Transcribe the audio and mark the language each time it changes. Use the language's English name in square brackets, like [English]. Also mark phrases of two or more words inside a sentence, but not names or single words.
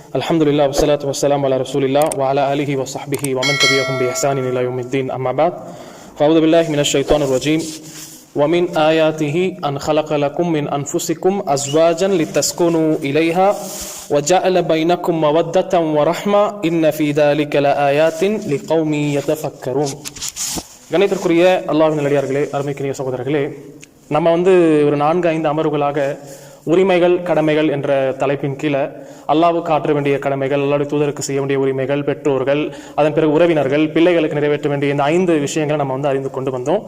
[Arabic] الحمد لله والصلاة والسلام على رسول الله وعلى آله وصحبه ومن تبعهم بإحسان إلى يوم الدين أما بعد. فأعوذ بالله من الشيطان الرجيم. ومن آياته أن خلق لكم من أنفسكم أزواجا لتسكنوا إليها وجعل بينكم مودة ورحمة إن في ذلك لآيات لقوم يتفكرون. [Tamil] கணிதத்திற்குரிய அல்லாஹ்வின் நல்லடியார்களே, அருமைக்குரிய சகோதரர்களே, நம்ம ஒரு 4-5 அமர்வுகளாக உரிமைகள் கடமைகள் என்ற தலைப்பின் கீழே அல்லாஹ்வுக்கு ஆற்ற வேண்டிய கடமைகள், அல்லாஹ்வுடைய தூதருக்கு செய்ய வேண்டிய உரிமைகள், பெற்றோர்கள், அதன் பிறகு உறவினர்கள், பிள்ளைகளுக்கு நிறைவேற்ற வேண்டிய இந்த 5 விஷயங்களை நம்ம அறிந்து கொண்டு வந்தோம்.